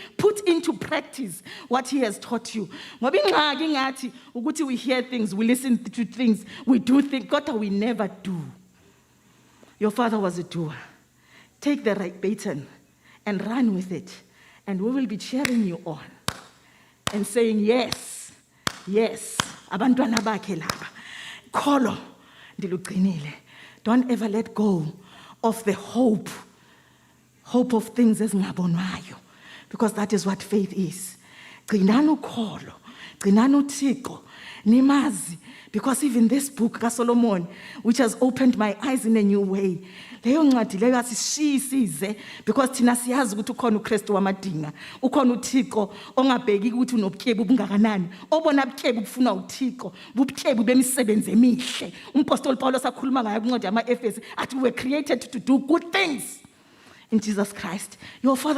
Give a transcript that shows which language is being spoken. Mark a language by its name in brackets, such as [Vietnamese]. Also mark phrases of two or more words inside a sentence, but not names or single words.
[English] Put into practice what he has taught you. We hear things, we listen to things, we do things, God, we never do. Your father was a doer. Take the right baton and run with it, and we will be cheering you on and saying, yes, yes, [Xhosa] abantwana bakhe laba. Kholo ndiluqinile. [English] Don't ever let go of the hope of things ezingabonwayo, because that is what faith is. [Xhosa] Gcinani ukholo, gcinani uThixo, nimazi, [English] because even this book kaSolomon, which has opened my eyes in a new way, [Xhosa] leyo ncwadi leyo asishiyisize, because thina siyazi ukuthi ukhona uKristu wamadinga, ukhona uThixo ongabheki ukuthi unobutyebi obungakanani, obona butyebi bufuna uThixo, bubutyebi bemisebenzi emihle. Umpostoli Paulos akhuluma ngayo kwincwadi yama-Efesi athi [English] we were created to do good things in Jesus Christ. Your father